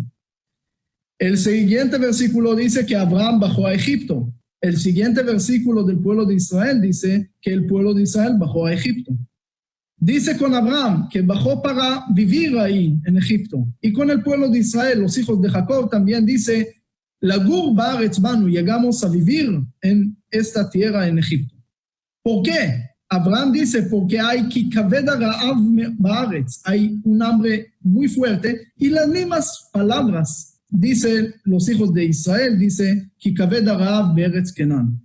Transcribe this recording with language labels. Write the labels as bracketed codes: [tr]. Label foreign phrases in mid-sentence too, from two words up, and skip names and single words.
[es] El siguiente versículo dice que Abraham bajó a Egipto. El siguiente versículo del pueblo de Israel dice que el pueblo de Israel bajó a Egipto. Dice con Abraham que bajó para vivir ahí en Egipto. Y con el pueblo de Israel, los hijos de Jacob, también dice, [he] Lagur ba'aretz banu, [es] llegamos a vivir en esta tierra en Egipto. ¿Por qué? Abraham dice, porque hay [he] kikaved ha'ra'av ba'aretz, [es] hay un hambre muy fuerte, y las mismas palabras dicen los hijos de Israel, dice, [he] kikaved ha'ra'av be'eretz Kenan.